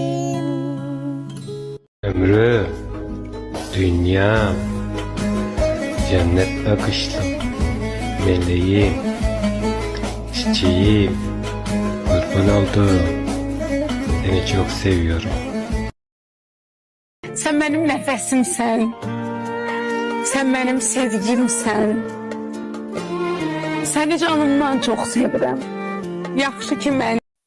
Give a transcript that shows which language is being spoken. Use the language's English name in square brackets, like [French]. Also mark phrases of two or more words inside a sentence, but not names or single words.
[Turkish] Ömrüm, dünyam, cennet bakışlım, meleğim, çiçeğim, kurban oldum, seni çok seviyorum. Sen benim nəfəsimsən, sen benim sevgimsən. [Azerbaijani] Səni canımdan çox sevirəm. Yaxşı ki, məni